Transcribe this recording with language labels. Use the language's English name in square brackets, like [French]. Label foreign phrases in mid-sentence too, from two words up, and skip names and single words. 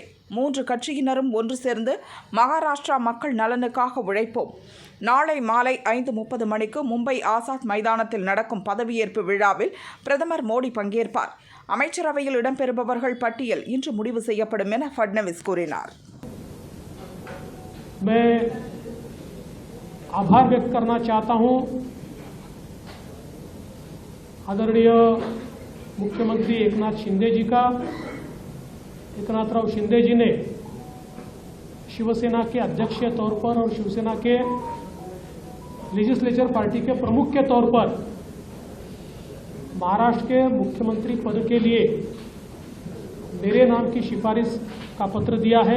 [Tamil] 3 கட்சியினரும் ஒன்று சேர்ந்து மகாராஷ்டிரா மக்கள் நலனுக்காக உழைப்போம். நாளை மாலை 5:30 மணிக்கு மும்பை ஆசாத் மைதானத்தில் நடக்கும் பதவியேற்பு விழாவில் பிரதமர் மோடி பங்கேற்பார். அமைச்சரவையில் இடம்பெறுபவர்கள் பட்டியல் இன்று முடிவு செய்யப்படும் என ஃபட்னவிஸ் கூறினார். [Hindi] मैं आभार व्यक्त करना चाहता हूं आदरणीय मुख्यमंत्री एकनाथ शिंदे जी का। एकनाथराव शिंदे जी ने शिवसेना के अध्यक्ष के तौर पर और शिवसेना के [English] legislature party [Hindi] के प्रमुख के तौर पर महाराष्ट्र के मुख्यमंत्री पद के लिए मेरे नाम की सिफारिश का पत्र दिया है।